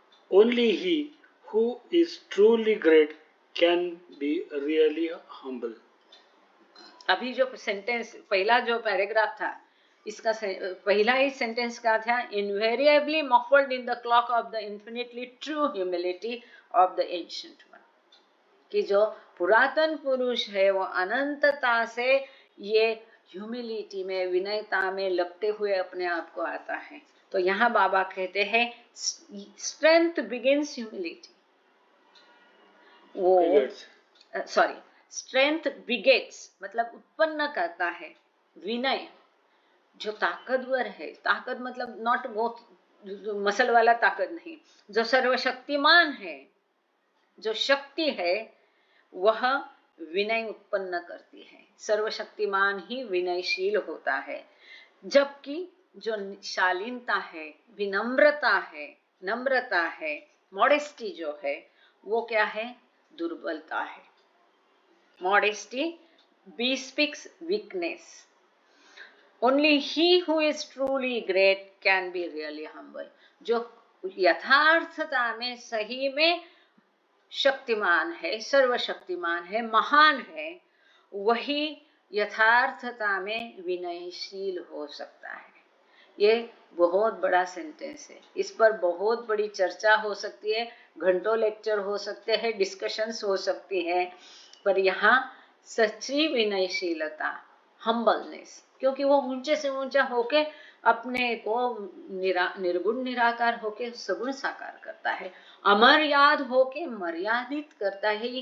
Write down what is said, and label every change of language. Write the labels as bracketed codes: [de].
[en] Only he who is truly great can be really humble. [hi] अभी जो sentence, पहला जो पैराग्राफ था, इसका पहला ही सेंटेंस क्या था? [en] invariably muffled in the cloak of the infinitely true humility of the ancient one, [hi] कि जो पुरातन पुरुष है वो अनंतता से ये ह्यूमिलिटी में, विनयता में लगते हुए अपने आप को आता है। तो यहाँ बाबा कहते हैं [en] strength begins humility, [hi] वो [en] sorry strength begets [hi] मतलब उत्पन्न करता है विनय। जो ताकतवर है, ताकत मतलब नॉट वो मसल वाला ताकत नहीं, जो सर्वशक्तिमान है, जो शक्ति है वह विनय उत्पन्न करती है। सर्वशक्तिमान ही विनयशील होता है, जबकि जो शालीनता है, विनम्रता है, नम्रता है, मॉडेस्टी जो है वो क्या है? दुर्बलता है। [en] Modesty bespeaks weakness. Only he who is truly great can be really humble. [hi] जो यथार्थता में सही में शक्तिमान है, सर्वशक्तिमान है, महान है, वही यथार्थता में विनयशील हो सकता है। ये बहुत बड़ा सेंटेंस है, इस पर बहुत बड़ी चर्चा हो सकती है, घंटों लेक्चर हो सकते हैं, डिस्कशंस हो सकती है, पर यहाँ सच्ची विनयशीलता, हम्बलनेस, क्योंकि वो ऊंचे से ऊंचा होके अपने को निर्गुण निराकार होके सगुण साकार करता है, अमर्याद होके मर्यादित करता है।